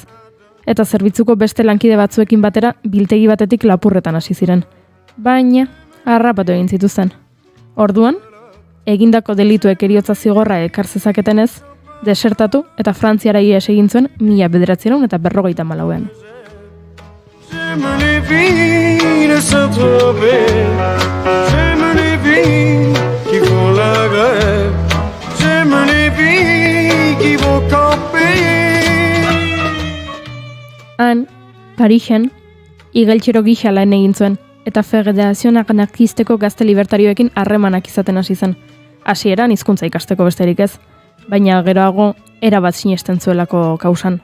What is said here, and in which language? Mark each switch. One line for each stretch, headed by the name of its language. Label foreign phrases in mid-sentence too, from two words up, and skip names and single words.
Basque: Eta zerbitzuko beste lankide batzuekin batera biltegi batetik lapurretan hasi ziren. Baina, harrapatu egin zituzten. Orduan, egindako delituek heriotza zigorra ekar zezaketenez, desertatu eta Frantziara ihes egin zuen 1954.
French: J'aime les filles de Saint-Tropez, j'aime les filles qui font la grève, j'aime les filles qui vont camper.
Basque: Han, Parisen, igeltxero gisa lan egin zuen, eta Federazio Anarkisteko gazte libertarioekin harremanak izaten hasi zen. Hasieran hizkuntza ikasteko besterik ez, baina geroago erabat sinesten zuelako kausan.